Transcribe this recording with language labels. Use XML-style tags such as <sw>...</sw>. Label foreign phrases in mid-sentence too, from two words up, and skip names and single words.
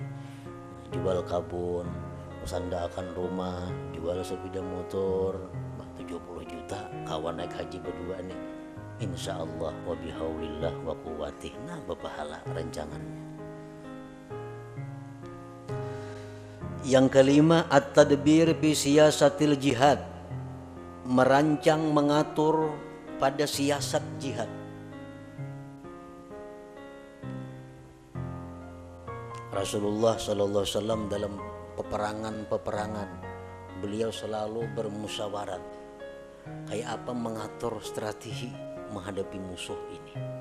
<bjn>Jual kabun, sandakan rumah, jual sepeda motor 70 juta, kawan naik haji berdua nih</bjn> <ar>إن شاء الله وبحول الله وقوته.</ar> <bjn>Nah berpahala rancangannya.</bjn> <id>Yang kelima,</id> <ar>التدبير في سياسة الجهاد.</ar> <id>Merancang, mengatur pada siasat jihad. Rasulullah</id> <ar>صلى الله عليه وسلم</ar> <id>dalam peperangan beliau selalu bermusyawarat kayak apa mengatur strategi menghadapi musuh ini.</id>